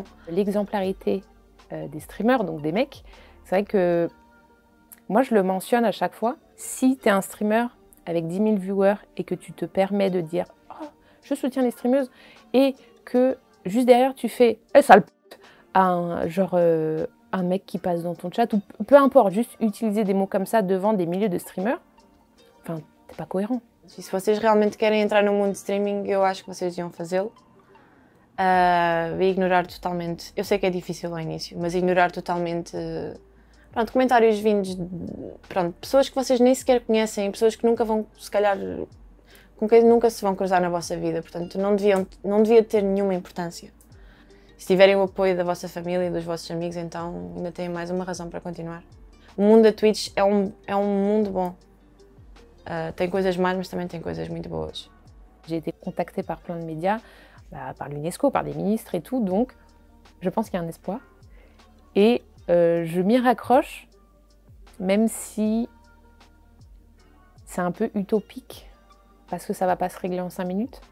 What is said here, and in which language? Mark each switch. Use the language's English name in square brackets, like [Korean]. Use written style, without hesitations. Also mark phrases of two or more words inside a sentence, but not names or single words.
[French] L'exemplarité des streamers, donc des mecs, c'est vrai que moi je le mentionne à chaque fois. Si tu es un streamer avec 10 000 viewers et que tu te permets de dire « Oh, je soutiens les streameuses » et que juste derrière tu fais « Eh, sale p*** » à un mec qui passe dans ton chat, ou peu importe, juste utiliser des mots comme ça devant des milliers de streamers, enfin, t'es pas cohérent. [Portuguese] Se vocês realmente querem entrar no mundo de streaming, eu acho que vocês iam fazê-lo. E ignorar totalmente, eu sei que é difícil ao início, mas ignorar totalmente, pronto, comentários vindos de, pronto, pessoas que vocês nem sequer conhecem, pessoas que nunca vão, se calhar, com quem nunca se vão cruzar na vossa vida, portanto, não devia ter nenhuma importância. Se tiverem o apoio da vossa família e dos vossos amigos, então ainda têm mais uma razão para continuar. O mundo da Twitch é um mundo bom. Tem coisas más, mas também tem coisas muito boas. [French] J'ai été contactée par plein de médias, par l'UNESCO, par des ministres et tout, donc je pense qu'il y a un espoir. Et je m'y raccroche, même si c'est un peu utopique, parce que ça va pas se régler en 5 minutes.